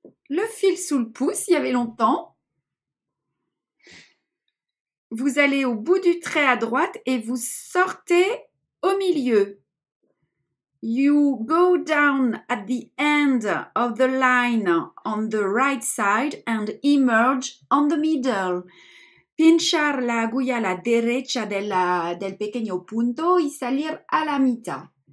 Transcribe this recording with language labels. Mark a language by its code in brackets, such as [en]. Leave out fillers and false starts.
[fr] Le fil sous le pouce, il y avait longtemps. Vous allez au bout du trait à droite et vous sortez au milieu. [en] You go down at the end of the line on the right side and emerge on the middle. [es] Pinchar la agulla a la derecha del pequeño punto y salir a la mitad.